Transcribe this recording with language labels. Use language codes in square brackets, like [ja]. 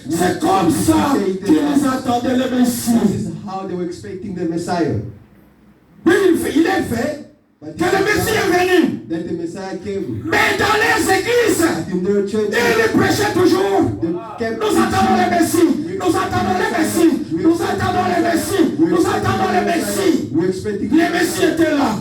[fr] C'est comme ça qu'ils attendaient le Messie. [en] This is how they were expecting the Messiah. [fr] Oui, il est fait que le Messie est venu. [en] That the Messiah came. [fr] Mais dans les églises, ils prêchaient toujours. Nous attendons le Messie. Nous attendons le Messie. Nous attendons le Messie. Nous attendons le Messie. Le Messie était là.